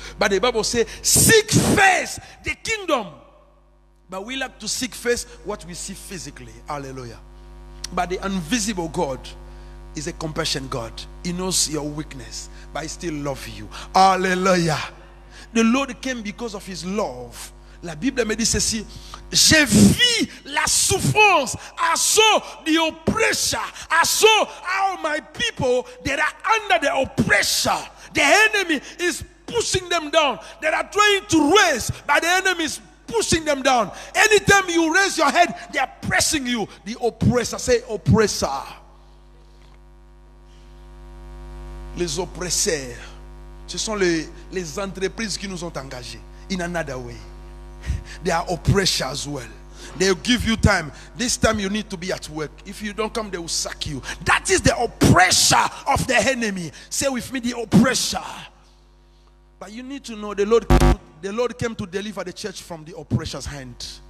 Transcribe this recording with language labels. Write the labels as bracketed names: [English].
[English] But the Bible says, seek first the kingdom. But we like to seek first what we see physically. Hallelujah. But the invisible God is a compassion God. He knows your weakness, but he still loves you. Hallelujah. The Lord came because of his love. [French] La Bible me dit ceci: j'ai vu la souffrance. [English] I saw the oppressor. I saw how my people that are under the oppressor. The enemy is pushing them down. They are trying to raise, but the enemy is pushing them down. Anytime you raise your head, they are pressing you. The oppressor. Say oppressor. [French] Les oppresseurs. Ce sont les entreprises qui nous ont engagés. [English] In another way. They are oppressors as well. They'll give you time. This time you need to be at work. If you don't come, they will sack you. That is the oppressor of the enemy. Say with me, the oppressor. But you need to know the Lord came to deliver the church from the oppressor's hand.